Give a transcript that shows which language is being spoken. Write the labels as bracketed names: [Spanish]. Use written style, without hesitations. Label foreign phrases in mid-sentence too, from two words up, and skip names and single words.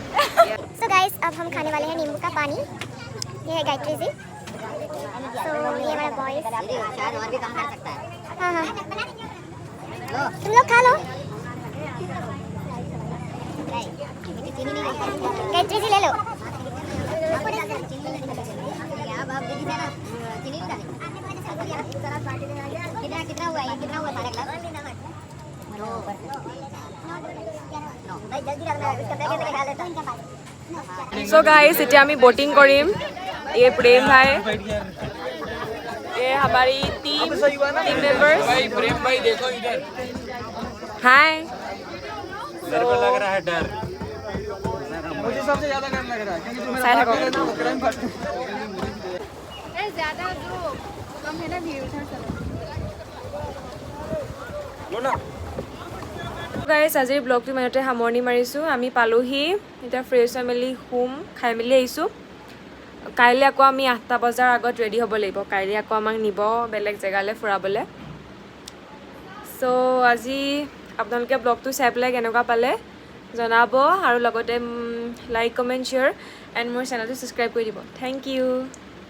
[English] so guys [Hindi] अब हम खाने वाले हैं नींबू का पानी ये है गायत्री जी तो ये हमारा बॉयज शायद और भी कम कर सकता है हाँ हाँ तुम लोग खा लो गायत्री जी ले लो कितना हुआ ये कितना हुआ सारा ग्लास [English] so guys [Assamese] এতিয়া আমি बोटिंग কৰিম [Hindi] ये प्रेम भाई ये हमारी [English] team members [Hindi] प्रेम भाई देखो इधर। हाय मेरे को लग रहा है डर मुझे सबसे ज्यादा डर लग रहा है क्योंकि तुम्हें साइड ज़्यादा जो कम है ना भीड़ उधर चलो लो ना [Assamese] গাইছ আজিৰ ব্লগটো ইমানতে সামৰণি মাৰিছোঁ আমি পালোহি এতিয়া ফ্ৰেছ হৈ মেলি শুম খাই মেলি আহিছোঁ কাইলৈ আকৌ আমি 8টা বজাৰ আগত ৰেডি হ'ব লাগিব কাইলৈ আকৌ আমাক নিব বেলেগ জেগালৈ ফুৰাবলৈ চ' আজি আপোনালোকে ব্লগটো চাই পেলাই কেনেকুৱা পালে জনাব আৰু লগতে [English] like comment share and [Assamese] মোৰ চেনেলটো ছাবস্ক্ৰাইব কৰি দিব [English] thank you